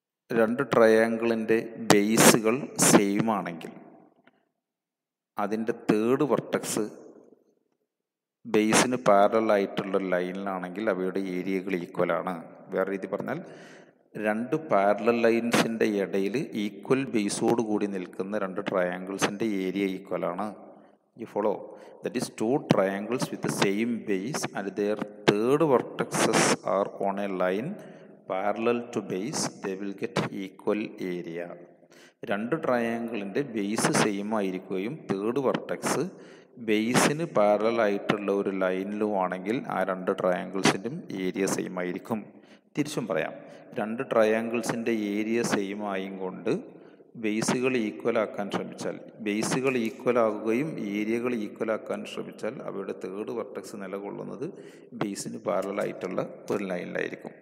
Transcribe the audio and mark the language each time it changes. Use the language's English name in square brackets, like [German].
[Malayalam] 2 ട്രയാങ്കിളിൻ്റെ ബേസുകൾ same ആണെങ്കിൽ അതിൻ്റെ third vertex ബേസിന് parallel ആയിട്ടുള്ള ലൈനിലാണെങ്കിൽ അവയുടെ ഏരിയകൾ ഈക്വലാണ്. വേറെ രീതി പറഞ്ഞാൽ 2 പാരലൽ ലൈൻസിൻ്റെ ഇടയിൽ ഈക്വൽ ബേസോട് കൂടി നിൽക്കുന്ന 2 ട്രയാങ്കിൾസിൻ്റെ area ഈക്വലാണ്. [English] You follow? That is 2 triangles with the same base and their third vertexes are on a line parallel to base. They will get equal area. [Malayalam] 2 ട്രയാങ്കിളിൻ്റെ base same ആയിരിക്കുകയും തേർഡ് വെർട്ടെക്സ് ബേസിന് parallel ആയിട്ടുള്ള ഒരു ലൈനിലും ആണെങ്കിൽ ആ 2 ട്രയാങ്കിൾസിൻ്റെയും area same ആയിരിക്കും. തിരിച്ചും പറയാം, 2 ട്രയാങ്കിൾസിൻ്റെ area same ആയും കൊണ്ട് ബേസുകൾ ഈക്വലാക്കാൻ ശ്രമിച്ചാൽ, ബേസുകൾ ഈക്വലാകുകയും ഏരിയകൾ ഈക്വലാക്കാൻ ശ്രമിച്ചാൽ അവയുടെ തേർഡ് വെർട്ടെക്സ് നിലകൊള്ളുന്നത് ബേസിന് പാരലലായിട്ടുള്ള ഒരു ലൈനിലായിരിക്കും.